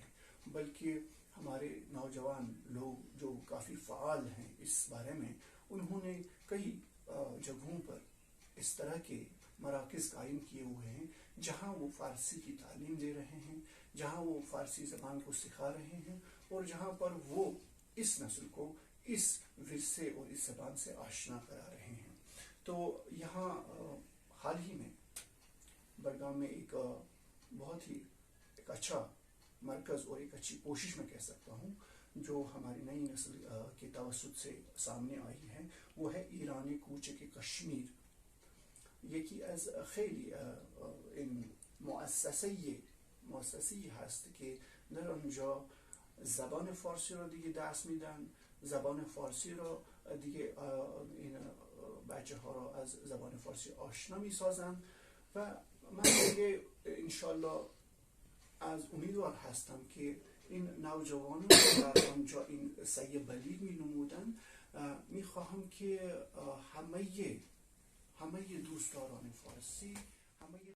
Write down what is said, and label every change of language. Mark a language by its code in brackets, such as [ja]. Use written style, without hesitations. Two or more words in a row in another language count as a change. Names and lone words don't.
[ur] بلکہ ہمارے نوجوان لوگ جو کافی فعال ہیں اس بارے میں, انہوں نے کئی جگہوں پر اس طرح کے مراکز قائم کیے ہوئے ہیں جہاں وہ فارسی کی تعلیم دے رہے ہیں, جہاں وہ فارسی زبان کو سکھا رہے ہیں, اور جہاں پر وہ اس نسل کو اس ورثے اور اس زبان سے آشنا کرا رہے ہیں. تو یہاں حال ہی میں بڑگام میں ایک بہت ہی ایک اچھا مرکز اور ایک اچھی کوشش میں کہہ سکتا ہوں جو ہماری نئی نسل کے توسط سے سامنے آئی ہے, وہ ہے ایران کوچک کشمیر. [fa] یکی از خیلی این مؤسسه‌ای هست که در آنجا زبان فارسی را دیگه درس میدن, زبان فارسی را دیگه این بچه ها را از زبان فارسی آشنا میسازن, و من دیگه انشالله از امیدوار هستم که این نوجوانان در آنجا این سعی بلیغ می نمودن, میخواهم که همه دوستداران فارسی, همه